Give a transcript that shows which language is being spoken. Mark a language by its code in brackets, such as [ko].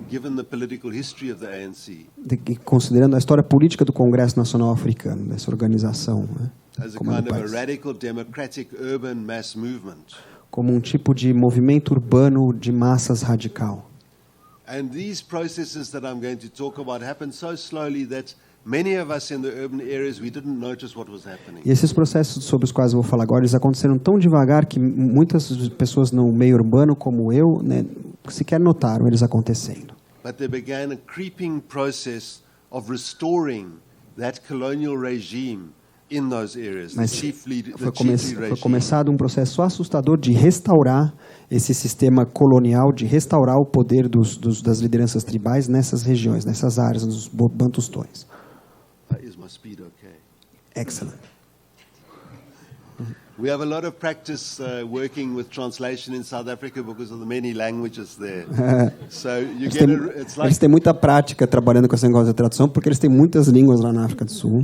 [en] given the political history of the ANC, [pt] considerando a história política do Congresso Nacional Africano, dessa organização, né, [en] as a [pt] como [en] kind of a [pt] país, [en] radical democratic urban mass movement. [pt] como um tipo de movimento urbano de massas radical. [en] And these processes that I'm going to talk about happened so slowly that many of us in the urban areas, we didn't notice what was happening. [pt] E esses processos sobre os quais eu vou falar agora, eles aconteceram tão devagar que muitas pessoas no meio urbano, como eu, né, sequer notaram eles acontecendo. [en] But there began a creeping process of restoring that colonial regime in those areas, [pt] Mas [en] the chiefly [pt] foi [en] regime. [pt] começado um processo assustador de restaurar esse sistema colonial, de restaurar o poder das lideranças tribais nessas regiões, nessas áreas, nos bantustões. [en] Is my speed okay? Excellent. We have a lot of practice working with translation in South Africa because of the many languages there. So you get it's like [pt] Eles têm muita prática trabalhando com esse negócio de tradução, porque eles têm muitas línguas lá na África do Sul.